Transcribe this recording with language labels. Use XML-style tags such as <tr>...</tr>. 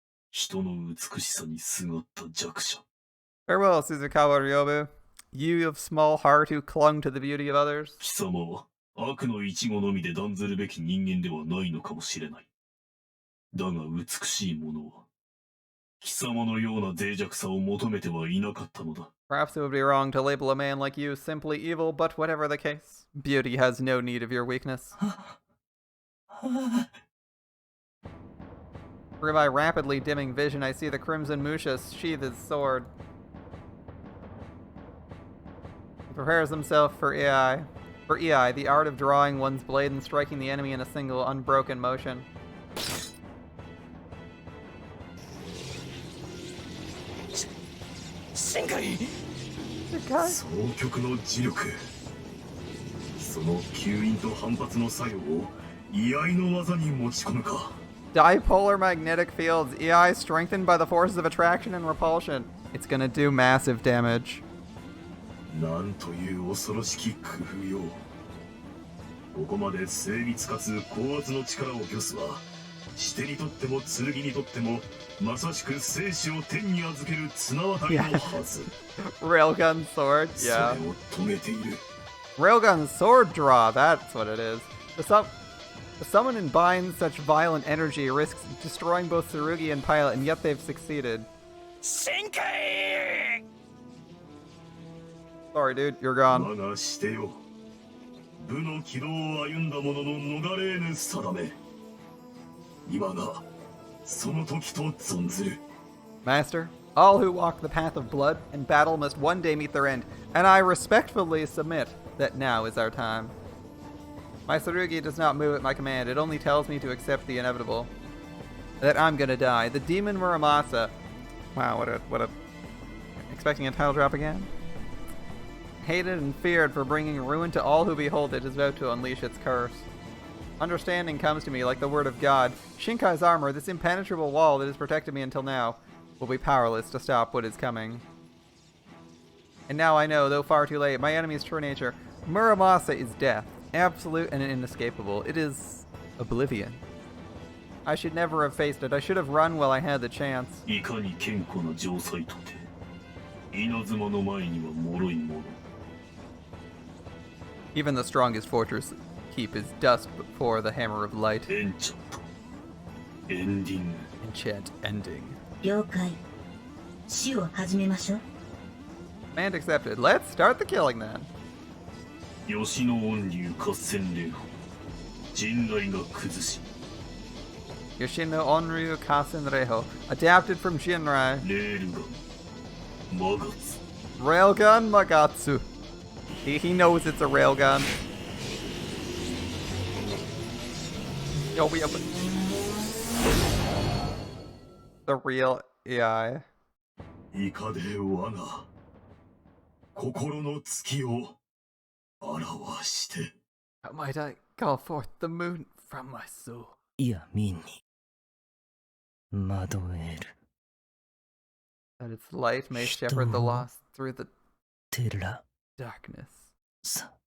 <ja>人の美しさにすがった弱者。</ja> <en>Farewell, Suzukawa Ryobu. You of small heart who clung to the beauty of others.</en> <ja>貴様は悪の一語のみで断ずるべき人間ではないのかもしれない。だが美しいものは貴様のような脆弱さを求めてはいなかったのだ。</ja> <en>Perhaps it would be wrong to label a man like you simply evil, but whatever the case, beauty has no need of your weakness. Through my rapidly dimming vision, I see the Crimson Musha sheath his sword. He prepares himself for EI. For EI, the art of drawing one's blade and striking the enemy in a single, unbroken motion. Shinkai!</en> <ja>双極の磁力。その吸引と反発の作用を居合の技に持ち込むか。</ja> <en>Dipolar magnetic fields, EI strengthened by the forces of attraction and repulsion. It's gonna do massive damage.</en> <ja>なんという恐ろしき工夫よ。ここまで精密かつ高圧の力を御すは、してにとっても剣にとっても、まさしく生死を天に預ける綱渡りのはず。</ja> <en>Railgun sword,</en> <ja>そ</ja> <en>yeah.</en> <ja>れを止めている。</ja> <en>Railgun sword draw, that's what it is. The someone imbibes such violent energy risks destroying both Tsurugi and Pilot, and yet they've succeeded. Shinkai! Sorry, dude, you're gone.</en> <ja>我がしてよ。武の軌道を歩んだ者の逃れ得ぬ定め。今がその時と存ずる。</ja> <en>Master, all who walk the path of blood and battle must one day meet their end, and I respectfully submit that now is our time. My tsurugi does not move at my command, it only tells me to accept the inevitable. That I'm gonna die. The demon Muramasa Wow, what a... Expecting a title drop again? Hated and feared for bringing ruin to all who behold it is about to unleash its curse. Understanding comes to me like the word of God. Shinkai's armor, this impenetrable wall that has protected me until now, will be powerless to stop what is coming. And now I know, though far too late, my enemy's true nature. Muramasa is death, absolute and inescapable. It is oblivion. I should never have faced it. I should have run while I had the chance.</en> <ja>いかに堅固な城塞とて稲妻の前には脆いもの</ja> <en>Even the strongest fortress keep is dust before the hammer of light. エンチャントエンディング Enchant ending.</en> <ja>了解。死を始めましょう。</ja> <en>Command accepted. Let's start the killing then.</en> <ja>吉野恩流合戦霊法陣内が崩し</ja> <en>Yoshino Onryu Kasen Reho. Adapted from Shinrai.</en> <ja>レールガンマガツ</ja> <en>Railgun Magatsu. He knows it's a railgun. Yo, we have the real AI.</en> <ja>イカで罠心の月を表して</ja> <en>How might I call forth the moon from my soul?</en> <ja>闇に惑える</ja> <en>That its light may shepherd the lost through the</en> <ja>寺</ja> <en>darkness.</en> <ja>さ</ja>